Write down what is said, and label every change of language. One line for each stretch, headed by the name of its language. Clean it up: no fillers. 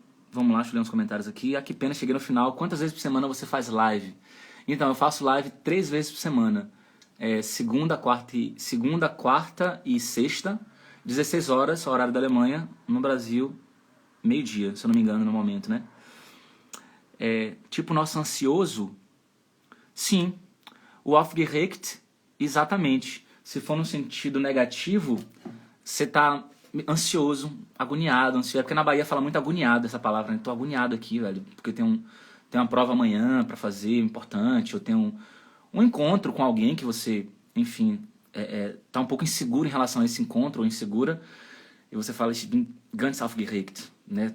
Portuguese: Vamos lá, deixa eu ler uns comentários aqui. Que pena, cheguei no final. Quantas vezes por semana você faz live? Então, eu faço live 3 vezes por semana. Segunda, quarta e sexta, 16 horas, horário da Alemanha. No Brasil, meio-dia, se eu não me engano, no momento, né? Tipo, nosso ansioso? Sim. O aufgeregt, exatamente. Se for no sentido negativo, você tá ansioso, agoniado, ansioso. Porque na Bahia fala muito agoniado essa palavra, né? Tô agoniado aqui, velho, porque tem uma prova amanhã pra fazer, importante, ou tem um encontro com alguém que você, enfim, tá um pouco inseguro em relação a esse encontro, ou insegura, e você fala,
German: ich bin ganz aufgeregt,
Portuguese: né?